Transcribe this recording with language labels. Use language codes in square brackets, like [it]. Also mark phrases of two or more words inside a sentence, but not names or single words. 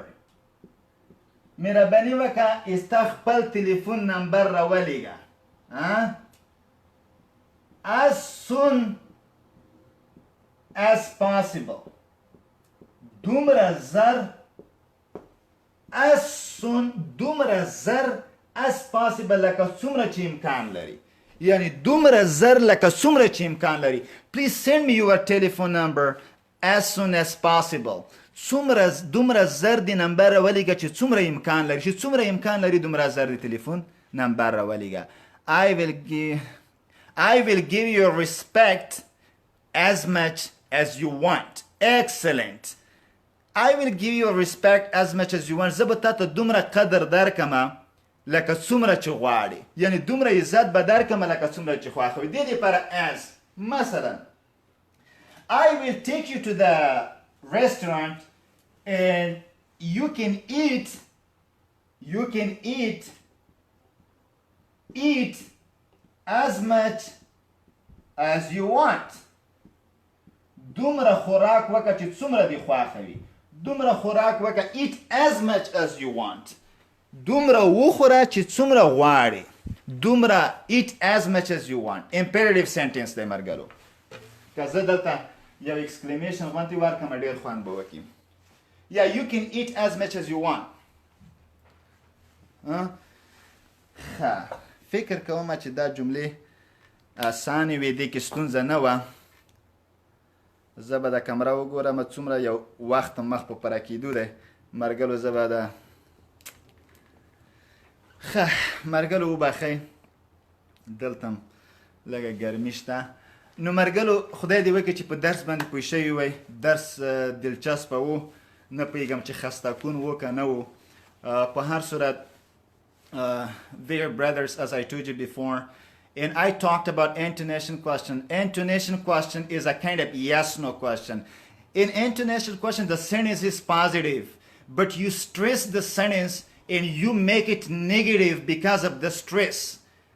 [ps] مهرباني وکړه استا خپل تلیفون نمبر راولېږه. [en] as soon as possible. [ps] دومره زر [en] as possible [ps] لکه څومره چې امکان لري. یعنی دومره زر لکه څومره چې امکان لري. [en] Please send me your telephone number as soon as possible. [ps] دومره زر دی نمبر راولېږه چې څومره امکان لري. چې څومره امکان لري دومره زر دی تلیفون نمبر راولېږه. [en] I will give you respect as much as you want. Excellent. I will give you respect as much as you want. [ps] زه به تا ته دومره قدر درکمه لکه څومره چې غواړې. یعنی دومره عزت به درکمه لکه څومره چې خوښوې. دې دپاره as. [en] مثلا I will take you to the restaurant and you can eat as much as you want. [ps] دومره خوراک وکړه چې څومره دې خوښوي. دومره خوراک وکړه. [en] eat as much as you want. [ps] دومره وخوره چې څومره غواړې. [en] دومره eat as much as you want. imperative sentence [ps] دی مرګلو. که زه دلته یو exclamation غونتې ورکړم ډېر خوند به وکړي. [en] Yeah, you can eat as much as you want. [ps] فکر کوم چې دا جملې اسانې وې. دې کې ستونزه نه وه. زه به د کمره وګورم څومره یو وخت مخ په پوره کېدو دی. مرګلو زه به د مرګلو وبخئ دلته هم لږه ګرمي شته. نو مرګلو خدای دې وکړي چې په درس باندې پوه شوي وئ. درس دلچسپه و. نه پوهېږم چې خسته کون و که نه و. په هر صورت [en] dear brothers, as I told you before, and I talked about intonation question. Intonation question is a kind of yes-no question. In intonation question, the sentence is positive, but you stress the sentence and you make it negative because of the stress.